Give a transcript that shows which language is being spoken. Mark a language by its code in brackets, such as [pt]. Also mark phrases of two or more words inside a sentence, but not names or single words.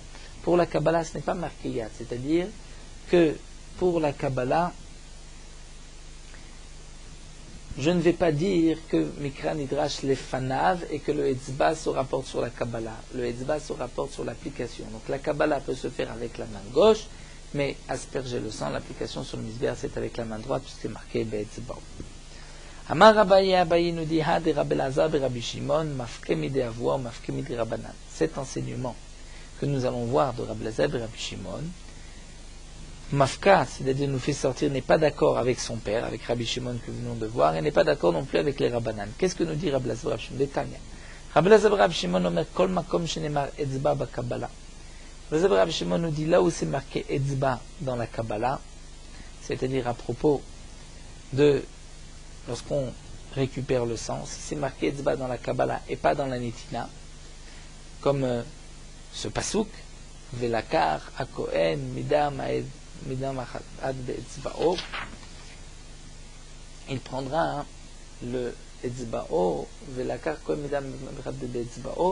[fr] Pour la Kabbalah, ce n'est pas marqué Yad, c'est-à-dire que pour la Kabbalah, je ne vais pas dire que [he] Mikra Nidrash Lefanav [fr] et que le Etzba se rapporte sur la Kabbalah. Le Etzba se rapporte sur l'application. Donc la Kabbalah peut se faire avec la main gauche, mais asperger le sang, l'application sur le Mizber, c'est avec la main droite, puisque c'est marqué Be'etzba. [arc] Amar Abaye, [fr] Abaye nous dit, Ha de Rabbi Elazar et Rabbi Shimon, [arc] mafke mide avua, mafke mide Rabbanan. [fr] Cet enseignement que nous allons voir de Rabbi Elazar et Rabbi Shimon, Mafka, c'est-à-dire nous fait sortir, n'est pas d'accord avec son père, avec Rabbi Shimon que nous venons de voir, et n'est pas d'accord non plus avec les Rabbanan. Qu'est-ce que nous dit Rabbi Elazar et Rabbi Shimon? Détail. Rabbi Elazar et Rabbi Shimon [he] omer kol makom shenemar etzba b'Kabbalah. [fr] Rabbi Shimon nous dit là où c'est marqué Etzba dans la Kabbalah, c'est-à-dire à propos de lorsqu'on récupère le sang, si c'est marqué Etzba dans la Kabbalah et pas dans la Netina, comme ce pasouk, [he] Velakar, Akohen, Midam Ad Be'etzba'o, [fr] il prendra le Etzba'o, [he] Velakar, Kohen, Midam Ad Be'etzba'o.